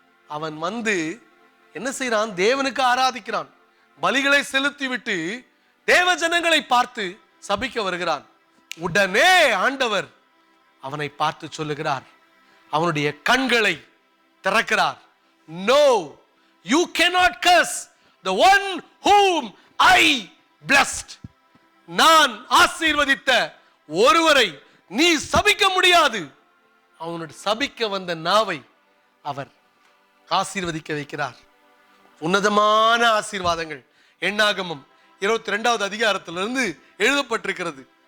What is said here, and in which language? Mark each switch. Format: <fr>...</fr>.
<ta>அவன் வந்து என்ன செய்யறான்? தேவனுக்கு ஆராதிக்கிறான். பலிகளை செலுத்தி விட்டு தேவ ஜனங்களை பார்த்து சபிக்க வருகிறான். உடனே ஆண்டவர் அவனை பார்த்து சொல்லுகிறார், அவனுடைய கண்களை திறக்கிறார்.</ta> <en>No, you cannot curse the one whom I blessed.</en> <ta>நான் ஆசீர்வதித்த ஒருவரை நீ சபிக்க முடியாது. அவனுடைய சபிக்க வந்த நாவை அவர் ஆசீர்வதிக்க வைக்கிறார். உன்னதமான ஆசீர்வாதங்கள் எண்ணாகமம் 22வது அதிகாரத்திலிருந்து எழுதப்பட்டிருக்கிறது.</ta>